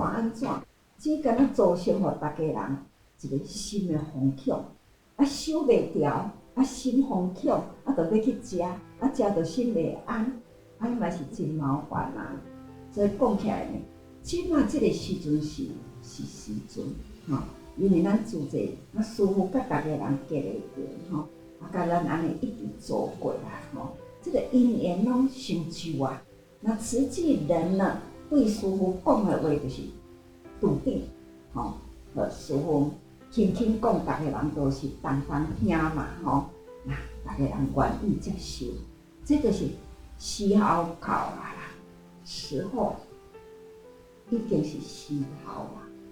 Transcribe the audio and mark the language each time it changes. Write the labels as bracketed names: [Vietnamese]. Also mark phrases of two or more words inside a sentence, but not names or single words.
[Min Nan Chinese] 只敢若造成互逐家人一个心的惶恐，啊，受袂牢，啊，心惶恐，啊，着要去食，啊，食着心袂安，啊，伊嘛是真麻烦啊。所以讲起来呢，即马即个时阵是时阵，吼，因为咱自济，啊，师父甲逐家人结个缘，吼，啊，甲咱安尼一直走过来，吼，这个因缘拢成就啊。那实际人呢，对师父讲的话就是。笃定，吼，师父轻轻讲，逐个人都是当听嘛，吼，那逐个人愿意接受，这就是时候到啦，时候已经是时候啦。